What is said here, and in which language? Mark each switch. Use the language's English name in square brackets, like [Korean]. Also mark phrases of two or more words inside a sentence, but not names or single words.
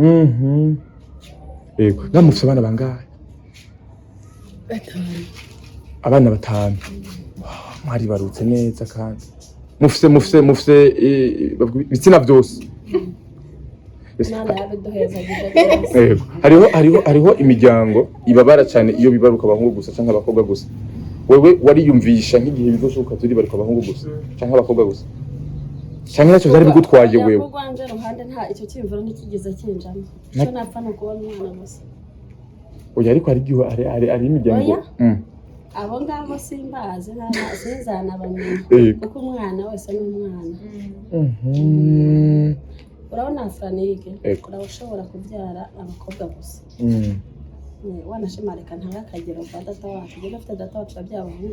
[Rundi] yego namufise abana bangahe abana batanu mwari barutse neza kandi mufise ibitsina byose hariho imiryango ibabara cyane iyo bibaruka abahungu gusa cyangwa abakobwa gusa wewe wariyumvisha nk'igihe bizoshoka turi bari abahungu gusa cyangwa abakobwa gusa cyangwa nacyo byari bigutwaye wewe rwanje ruhande nta icyo cyimvuro ntikigeze kinjamo cyo napfa no kubona umwana gusa oya ariko ari imiryango abo ngabo simbazi ntazana bamenye kuko umwana wese ni umwana urabona Franike urashobora kubyara abakobwa gusa wanashimarika ntagakagero kwa data wacu je afite data wacu abyara